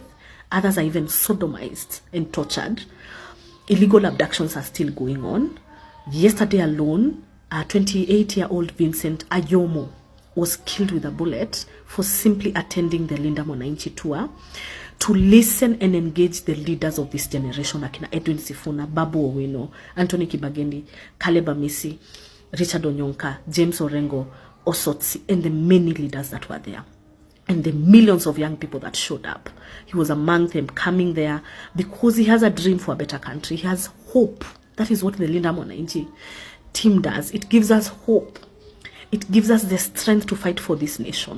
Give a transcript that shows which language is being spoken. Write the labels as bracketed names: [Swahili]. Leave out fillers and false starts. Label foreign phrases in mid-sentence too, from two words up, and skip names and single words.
[English] Others are even sodomized and tortured. Illegal abductions are still going on. Yesterday alone, a 28-year-old Vincent Ayomo was killed with a bullet for simply attending the Linda Mwananchi tour to listen and engage the leaders of this generation, akina Edwin Sifuna, Babu Owino, Anthony Kibagendi, Caleb Amisi, Richard Onyonka, James Orengo, Autopsy, and the many leaders that were there, and the millions of young people that showed up. He was among them, coming there because he has a dream for a better country. He has hope. That is what the Linda Mwananchi team does. It gives us hope. It gives us the strength to fight for this nation.